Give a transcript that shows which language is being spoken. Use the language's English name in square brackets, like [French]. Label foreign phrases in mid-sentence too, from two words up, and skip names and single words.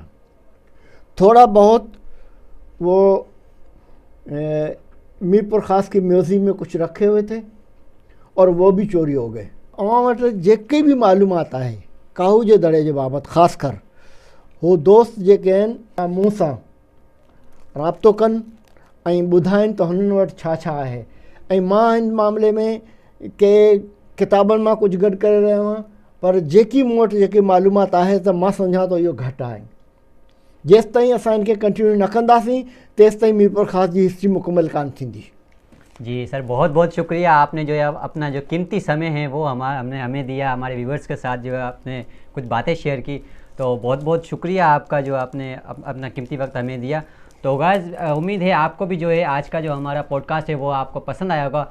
[Urdu] تھوڑا بہت وہ میر پر خاص کی میوزیم میں کچھ رکھے ہوئے تھے اور وہ بھی چوری ہو گئے۔ [Sindhi] عوام جے بھی معلومات ہے کاہو جو دڑے جو بابت خاص کر وہ دوست جے کہن मूं सां राब्तो कनि ऐं ॿुधाइनि त हुननि वटि छा छा आहे। ऐं मां हिन मामले में के किताबनि मां कुझु गॾु करे रहियो आहियां, पर जेकी मूं वटि जेकी मालूमात आहे त मां सम्झां थो इहो घटि आहे। जेसि ताईं असां इनखे कंटिन्यू न कंदासीं तेसि ताईं मीर ख़ास जी हिस्ट्री मुकमल कान थींदी। [Urdu] جی سر، بہت بہت شکریہ، آپ نے جو ہے اپنا جو قیمتی سمے ہے وہ ہم نے ہمیں دیا، ہمارے ویورز کے ساتھ جو ہے آپ نے کچھ باتیں شیئر کی، تو بہت بہت شکریہ آپ کا جو آپ نے اپنا قیمتی وقت ہمیں دیا. تو گائز امید ہے آپ کو بھی جو ہے آج کا جو ہمارا پوڈکاسٹ ہے وہ آپ کو پسند آیا ہوگا.